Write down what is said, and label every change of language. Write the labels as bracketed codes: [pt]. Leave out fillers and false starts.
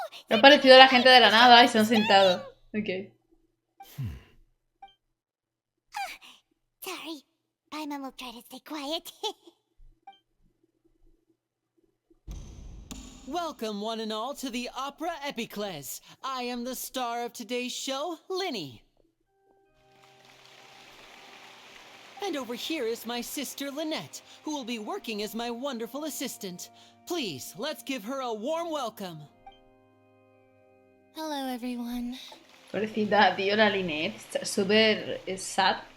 [es] Ha aparecido la gente de la nada y se han sentado. [en] Ok. Sorry. Paimon will try to stay quiet. Welcome, one and all, to the Opera Epiclese. I am the star of today's show, Linney. And over here is my sister, Lynette, who will be working as my wonderful assistant. Please, let's give her a warm welcome. Hello, everyone. [es] Pobrecita, tío, la Lynette. Está súper sad.